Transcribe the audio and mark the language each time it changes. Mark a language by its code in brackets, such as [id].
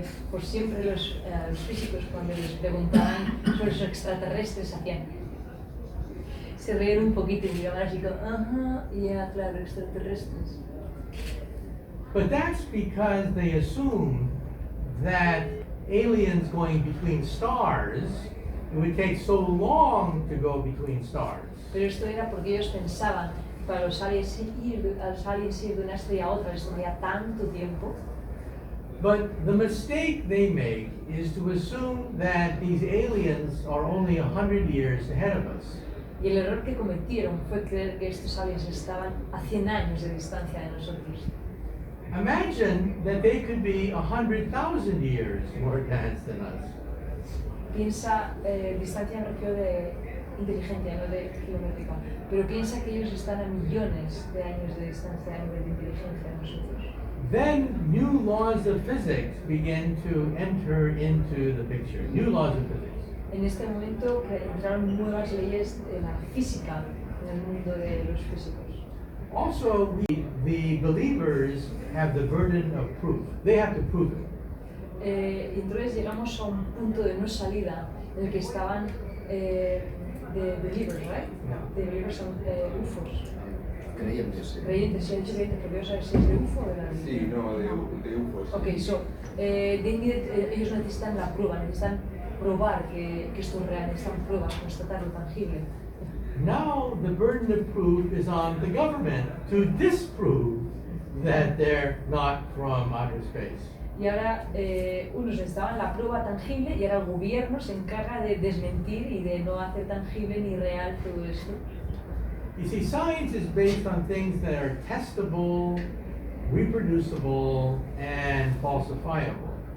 [es] Por siempre los físicos, cuando les preguntaban sobre los extraterrestres, se reían un poquito y miraban así como, ajá, ya, claro, extraterrestres. [en] But that's because they assume that aliens going between stars, it would take so long to go between stars. [es] Pero esto era porque ellos pensaban que para los aliens ir de una estrella a otra les tomaría tanto tiempo. [en] But the mistake they make is to assume that these aliens are only 100 years ahead of us. [es] Y el error que cometieron fue creer que estos aliens estaban a 100 años de distancia de nosotros. [en] Imagine that they could be 100,000 years more advanced than us. [es] Piensa, distancia me refiero de inteligencia, no de kilométrica, pero piensa que ellos están a millones de años de distancia a nivel de inteligencia de nosotros. [en] Then new laws of physics begin to enter into the picture. New laws of physics. [es] En este momento entraron nuevas leyes de la física en el mundo de los físicos. [en] Also, the believers have the burden of proof. They have to prove it. [es] Entonces llegamos a un punto de no salida en el que estaban [en] the believers, right? Yeah. The believers [es] son [en] UFOs. [es] Creyentes. Creyentes, si he dicho creyentes, pero yo sabes si es de UFO o de la Sí, no, de UFOs. [en] Ok, so, [es] ellos necesitan la prueba, necesitan probar que esto es real, necesitan pruebas, constatarlo tangible. [en] Now the burden of proof is on the government to disprove that they're not from outer space. [es] Y ahora unos necesitaban la prueba tangible y ahora el gobierno se encarga de desmentir y de no hacer tangible ni real todo esto. [en] You see, science is based on things that are testable, reproducible, and falsifiable.